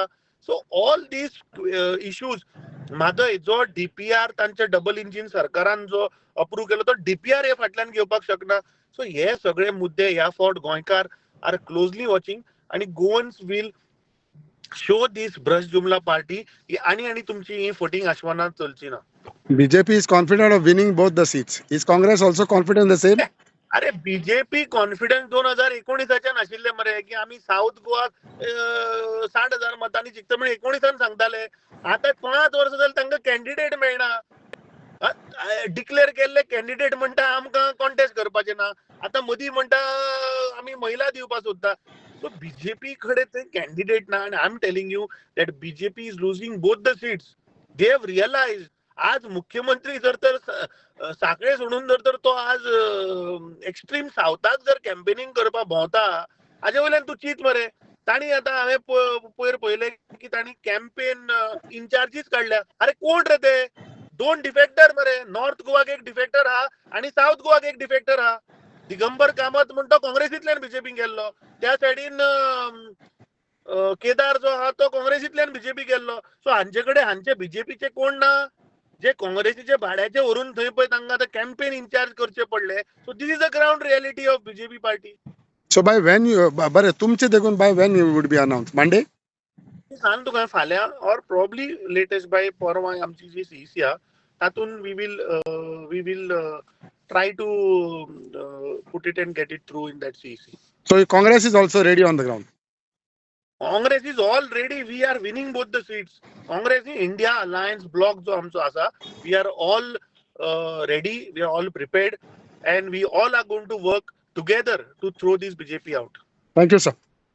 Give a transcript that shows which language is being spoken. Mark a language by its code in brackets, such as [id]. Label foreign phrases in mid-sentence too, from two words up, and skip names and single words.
[en] so all these issues [kok] म्हादय जो डीपीआर तांच्या [en] double engine [kok] सरकारान जो अप्रूव्ह केलो तो डीपीआर हे फाटल्यान घेवपाक शकना. सो हे सगळे मुद्दे ह्या फावट गोंयकार [en] are closely watching [kok] आणि [en] Goans will show this brash [kok] जुमला पार्टी आणि तुमची ही फोटिंग आश्वासनां चलची ना. [en] BJP is confident of winning both the seats. Is Congress also confident the same? [kok] अरे बीजेपी कॉन्फिडन्स 2019 नाशिल्ले मरे की आम्ही साऊथ गोवा 60,000 मतांनी जिखता म्हणजे 19 सांगताले. आता 5 वर्सां जाली तांकां कॅन्डिडेट मेळना. डिक्लेअर केल्ले कॅन्डिडेट म्हणटा आमकां कॉन्टेस्ट करपाचे ना. आता मदीं म्हणटा आमी महिला दिवपाक सोदता. सो बीजेपी कडे ते कॅन्डिडेट ना. [en] आणि I am telling you that BJP is losing both the seats. They have realize. [kok] आज मुख्यमंत्री जर तर साखळे सोडून जर तर तो आज एक्स्ट्रीम सावथाक जर कॅम्पेनिंग करपाक भोंवता हाजे वयल्यान तूं चिंत मरे. तांणी आतां हांवें पयर पळयलें की तांणी [en] campaign incharges [kok] काडल्या. अरे कोण रे ते? 2 डिफेक्टर मरे. नॉर्थ गोवाक एक डिफेक्टर आहा आणि साऊथ गोवाक एक डिफेक्टर आहा. दिगंबर कामत म्हणतो काँग्रेसींतल्यान बीजेपीन गेल्लो. त्या सायडीन केदार जो आहा तो काँग्रेसींतल्यान बीजेपी गेल्लो. सो हांचे कडेन हांचे बीजेपीचे कोण ना जे काँग्रेसीचे भाड्याचे व्हरून थंय पळय तांकां आतां [en] campaign incharge [kok] करचे पडले. [en] So this is the ground reality of BJP party. So by when you [kok] बरे तुमचे देखून [en] by when you would be announced? Monday? [kok] सांग तुका फाल्यां [en] or probably latest by [kok] परवा आमची जी सीईसी आहा तातून [en] we will try to put it and get it through in that CEC. So Congress is also ready on the ground. Congress is all ready. We are winning both the seats. Congress INDIA Alliance bloc [kok] जो आमचो आसा [en] we are all ready. We are all prepared and we all are going to work together to throw this BJP out. Thank you, sir.